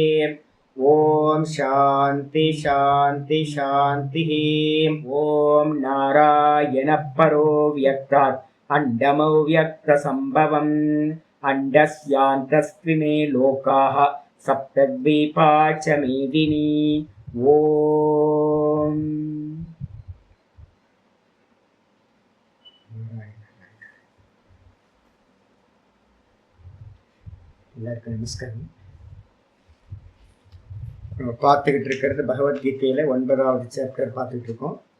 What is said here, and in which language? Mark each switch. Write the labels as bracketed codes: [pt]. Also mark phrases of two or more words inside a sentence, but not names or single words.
[sa] ओम शांति शांति शांतिः। ओम नारायण परो व्यक्तात् अण्डमव्यक्तसम्भवम् अण्डस्यान्तस्त्विमे लोकाः सप्तद्वीपा च मेदिनी। [ta] ஓம் எல்லாருக்கும் நமஸ்காரம். நம்ம பார்த்துக்கிட்டு இருக்கிறது பகவத்கீதையில 9வது சாப்டர் பார்த்துக்கிட்டு இருக்கோம்.